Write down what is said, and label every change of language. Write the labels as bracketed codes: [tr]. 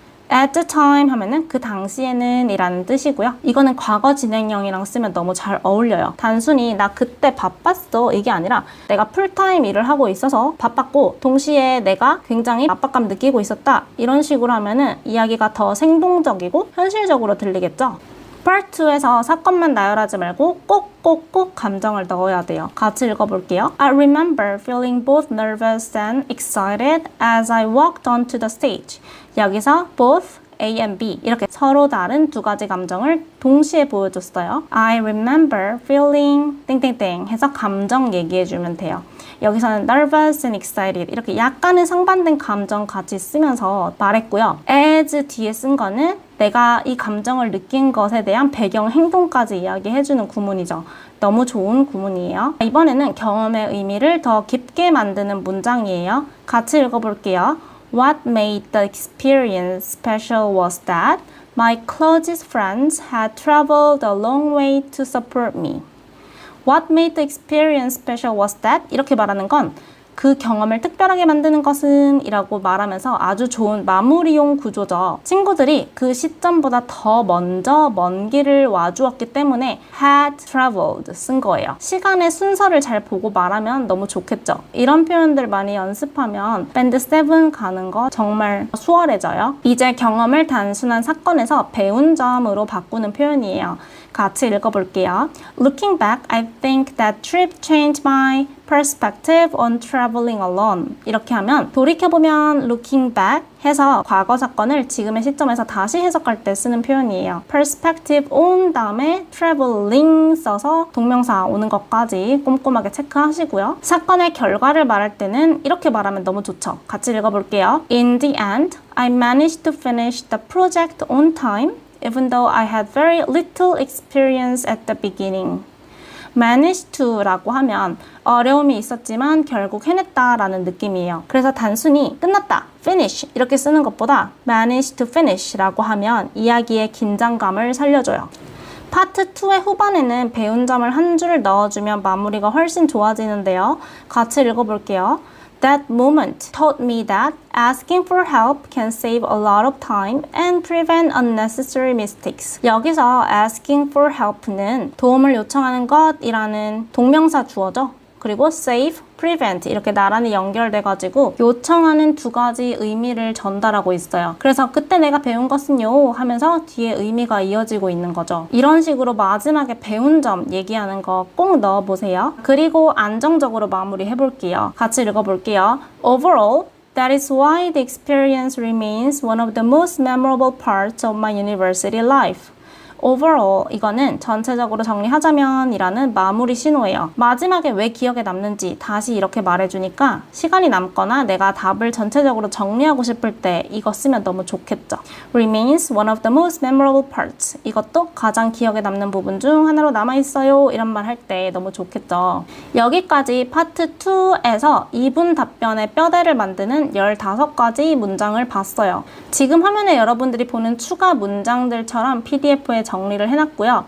[en] At the time [ko] 하면은 그 당시에는 이라는 뜻이고요. 이거는 과거 진행형이랑 쓰면 너무 잘 어울려요. 단순히 나 그때 바빴어 이게 아니라 내가 풀타임 일을 하고 있어서 바빴고 동시에 내가 굉장히 압박감 느끼고 있었다. 이런 식으로 하면은 이야기가 더 생동적이고 현실적으로 들리겠죠. Part 2에서 사건만 나열하지 말고 꼭 감정을 넣어야 돼요. 같이 읽어볼게요. [en] I remember feeling both nervous and excited as I walked onto the stage. [ko] 여기서 both A and B 이렇게 서로 다른 두 가지 감정을 동시에 보여줬어요. [en] I remember feeling [ko] 땡땡땡 해서 감정 얘기해주면 돼요. 여기서는 nervous and excited 이렇게 약간의 상반된 감정 같이 쓰면서 말했고요. as 뒤에 쓴 거는 내가 이 감정을 느낀 것에 대한 배경 행동까지 이야기해주는 구문이죠. 너무 좋은 구문이에요. 이번에는 경험의 의미를 더 깊게 만드는 문장이에요. 같이 읽어볼게요. [en] What made the experience special was that my closest friends had traveled a long way to support me. What made the experience special was that [ko] 이렇게 말하는 건 그 경험을 특별하게 만드는 것은 이라고 말하면서 아주 좋은 마무리용 구조죠. 친구들이 그 시점보다 더 먼저 먼 길을 와주었기 때문에 had traveled 쓴 거예요. 시간의 순서를 잘 보고 말하면 너무 좋겠죠. 이런 표현들 많이 연습하면 밴드 7 가는 거 정말 수월해져요. 이제 경험을 단순한 사건에서 배운 점으로 바꾸는 표현이에요. 같이 읽어볼게요. [en] Looking back, I think that trip changed my perspective on traveling alone. [ko] 이렇게 하면 돌이켜보면 looking back 해서 과거 사건을 지금의 시점에서 다시 해석할 때 쓰는 표현이에요. perspective on 다음에 traveling 써서 동명사 오는 것까지 꼼꼼하게 체크하시고요. 사건의 결과를 말할 때는 이렇게 말하면 너무 좋죠. 같이 읽어볼게요. [en] In the end, I managed to finish the project on time. even though I had very little experience at the beginning. [ko] managed to라고 하면 어려움이 있었지만 결국 해냈다라는 느낌이에요. 그래서 단순히 끝났다, finish 이렇게 쓰는 것보다 managed to finish라고 하면 이야기의 긴장감을 살려줘요. 파트 2의 후반에는 배운 점을 한 줄 넣어주면 마무리가 훨씬 좋아지는데요. 같이 읽어볼게요. [en] That moment taught me that asking for help can save a lot of time and prevent unnecessary mistakes. [ko] 여기서 asking for help는 도움을 요청하는 것이라는 동명사 주어죠. 그리고 save, prevent 이렇게 나란히 연결돼가지고 요청하는 두 가지 의미를 전달하고 있어요. 그래서 그때 내가 배운 것은요 하면서 뒤에 의미가 이어지고 있는 거죠. 이런 식으로 마지막에 배운 점 얘기하는 거 꼭 넣어보세요. 그리고 안정적으로 마무리해볼게요. 같이 읽어볼게요. [en] Overall, that is why the experience remains one of the most memorable parts of my university life. [ko] overall 이거는 전체적으로 정리하자면 이라는 마무리 신호예요. 마지막에 왜 기억에 남는지 다시 이렇게 말해주니까 시간이 남거나 내가 답을 전체적으로 정리하고 싶을 때 이거 쓰면 너무 좋겠죠. [en] remains one of the most memorable parts. [ko] 이것도 가장 기억에 남는 부분 중 하나로 남아있어요. 이런 말 할 때 너무 좋겠죠. 여기까지 파트 2에서 2분 답변의 뼈대를 만드는 15가지 문장을 봤어요. 지금 화면에 여러분들이 보는 추가 문장들처럼 PDF에 정리를 해놨고요.